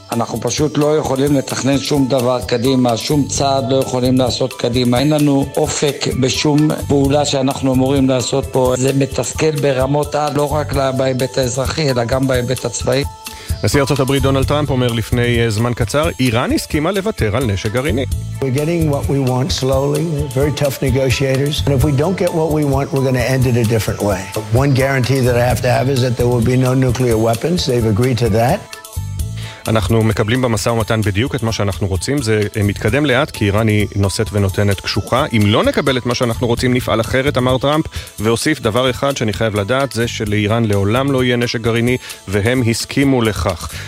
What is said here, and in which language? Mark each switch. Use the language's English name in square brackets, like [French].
[Hebrew] אנחנו פשוט לא יכולים לתכנן שום דבר קדימה, שום צעד לא יכולים לעשות קדימה, אין לנו אופק בשום פעולה שאנחנו אמורים לעשות פה. זה מתסכל ברמות על, לא רק בהיבט האזרחי אלא גם בהיבט הצבאי. נשיא ארצות הברית דונלד טראמפ אומר לפני זמן קצר, איראן הסכימה לוותר על נשק גרעיני. [English] We're getting what we want slowly, very tough negotiators, and if we don't get what we want, we're going to end it a different way. One guarantee that I have to have is that there will be no nuclear weapons. They've agreed to that. [Hebrew] אנחנו מקבלים במסע ומתן בדיוק את מה שאנחנו רוצים, זה מתקדם לאט כי איראן היא נוסעת ונותנת קשוחה, אם לא נקבל את מה שאנחנו רוצים נפעל אחרת, אמר טראמפ, והוסיף דבר אחד שאני חייב לדעת, זה שלאיראן לעולם לא יהיה נשק גרעיני, והם הסכימו לכך.